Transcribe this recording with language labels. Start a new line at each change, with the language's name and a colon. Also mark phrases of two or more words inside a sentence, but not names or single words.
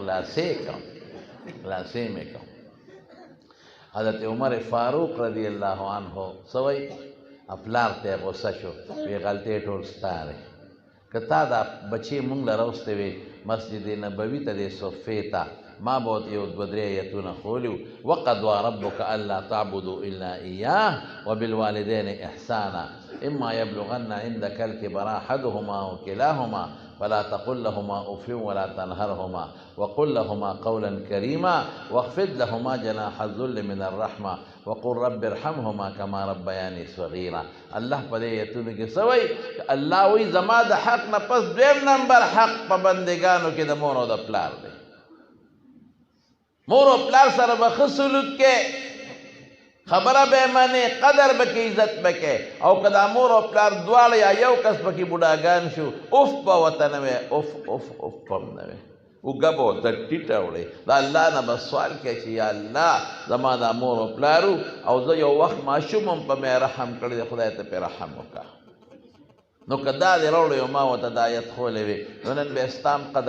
Pashto: خلاصې کړم خلاصې مې کړم حضرت عمر فاروق
Arabic: رضی الله عنه
Pashto: سوی پلار ته غصه شو وی غلطۍ ټول ستا دی که تا دا بچې مونږ له راوستی وې مسجد نبوي ته دې صفې ته ما به ورته یو دوه درې ایتونه ښولي
Arabic: وقضى ربک الا تعبدوا الا ایاه وبالوالدین احسانا اما یبلغن عندك الكبر احدهما او كلاهما فلا تقل لهما اف ولا تنهرهما وقل لهما قولا كريما واخفض لهما جناح الذل من الرحمه وقل رب ارحمهما كما ربياني صغيرا
Pashto: الله په دې ایتونو کې سوی الله وی زما د حق نه پس دویم نمبر حق په بندګانو کې د مور او د پلار دی مور او پلار سره به ښه سلوک کې خبره به منې قدر به کې عزت به کې او که دا مور او پلار دواړه یا یو کس پکې بوډاګان شو اوف به ورته نه وی اوف اوف اوف به هم نه وی اوږه به ورته ټیټه وړې د الله نه به سوال کوې چې یا الله زما دا مور او پلارو او زه یو وخت ماشوم هم په مې رحم کړی دی خدای ته پرې رحم وکړه نو که دا دې راوړی او ما ورته دا آیت ښولی وي نو نن به ستا هم قدر